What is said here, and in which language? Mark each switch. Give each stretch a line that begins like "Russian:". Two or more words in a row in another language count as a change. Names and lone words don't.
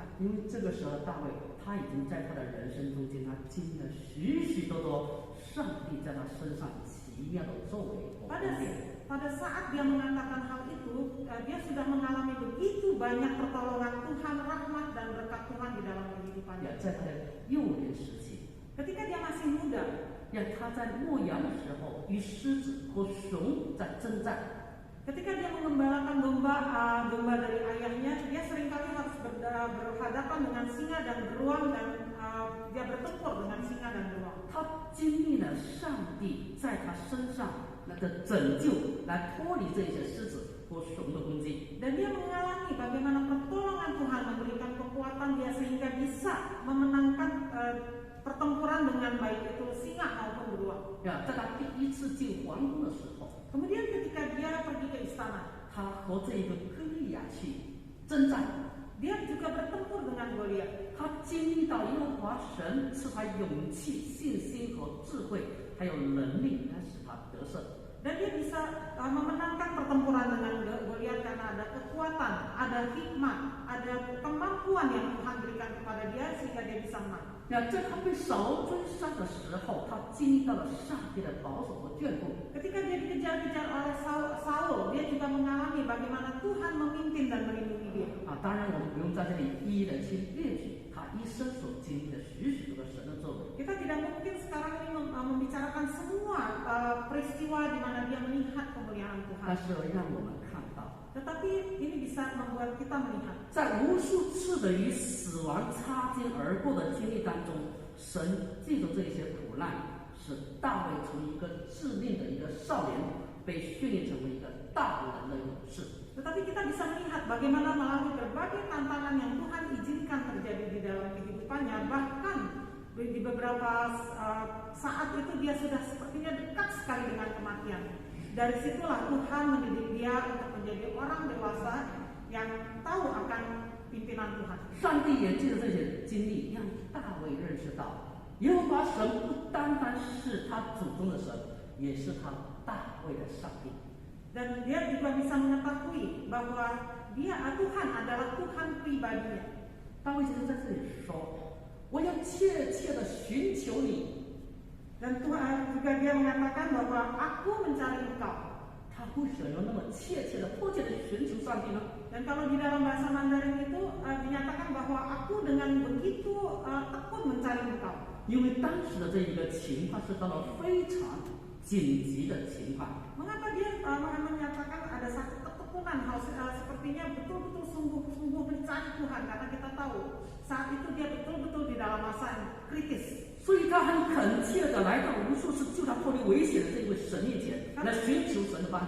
Chinese: 因为这个时候的大卫，他已经在他的人生中间，他经历了许许多多上帝在他身上奇妙的作为和恩典。
Indonesian: Pada saat dia mengatakan hal itu, dia sudah mengalami begitu banyak pertolongan Tuhan, rahmat dan berkat Tuhan di dalam kehidupannya.
Chinese: 在他的幼年时期，
Indonesian: Ketika dia masih muda,
Chinese: 他在牧羊的时候与狮子和熊在征战。
Indonesian: ketika dia mengembalakan domba dari ayahnya, dia seringkali harus berhadapan dengan singa dan beruang dan dia bertempur dengan singa dan beruang.
Chinese: 他经历了上帝在他身上的拯救，来脱离这些狮子和熊的攻击。
Indonesian: Dan dia mengalami bagaimana pertolongan Tuhan memberikan kekuatan dia sehingga bisa memenangkan pertempuran dengan baik itu singa maupun beruang.
Chinese: 在他第一次进皇宫的时候，
Indonesian: Kemudian ketika dia pergi ke istana,
Chinese: 他和这一个歌利亚去征战。
Indonesian: dia juga bertempur dengan Goliat.
Chinese: 他经历到耶和华神赐他勇气、信心和智慧，还有能力来使他得胜。
Indonesian: Dan dia bisa memenangkan pertempuran dengan Goliat karena ada kekuatan, ada hikmat, ada kemampuan yang Tuhan berikan kepada dia sehingga dia bisa menang.
Chinese: 在他被扫罗追杀的时候，他经历到了上帝的保守和眷顾。
Indonesian: Ketika dia dikejar-kejar oleh Saul, dia juga mengalami bagaimana Tuhan memimpin dan melindungi dia.
Chinese: 当然我们不用在这里一一的去列举他一生所经历的许许多多神的作为。
Indonesian: Kita tidak mungkin sekarang ini membicarakan semua peristiwa di mana dia melihat kemuliaan Tuhan.
Chinese: 但是让我们看到，
Indonesian: Tetapi ini bisa membuat kita melihat
Chinese: 在无数次的与死亡擦肩而过的经历当中，神借着这些苦难，使大卫从一个稚嫩的一个少年，被训练成为一个大人的勇士。
Indonesian: Tetapi kita bisa melihat bagaimana melalui berbagai tantangan yang Tuhan izinkan terjadi di dalam kehidupannya, bahkan di beberapa saat itu dia sudah sepertinya dekat sekali dengan kematian. Dari situlah Tuhan mendidik dia untuk menjadi orang dewasa yang tahu akan pimpinan Tuhan.
Chinese: 上帝也借着这些经历，让大卫认识到，耶和华神不单单是他祖宗的神， 也是他大卫的上帝。
Indonesian: Dan dia juga bisa mengetahui bahwa Tuhan adalah Tuhan pribadinya.
Chinese: 大卫先生在这里说：“我要切切的寻求你。”
Indonesian: Dan Tuhan juga dia mengatakan bahwa aku mencari engkau.
Chinese: 他为什么要那么切切的、迫切的寻求上帝呢？
Indonesian: Dan kalau di dalam bahasa Mandarin itu dinyatakan bahwa aku dengan begitu tekun mencari engkau.
Chinese: 因为当时的这一个情况是到了非常紧急的情况。
Indonesian: Mengapa dia menyatakan ada satu ketekunan hal sepertinya betul-betul sungguh-sungguh mencari Tuhan, karena kita tahu saat itu dia betul-betul di dalam masa yang kritis.
Chinese: 所以他很恳切的来到无数次救他脱离危险的这一位神面前，来寻求神的帮助。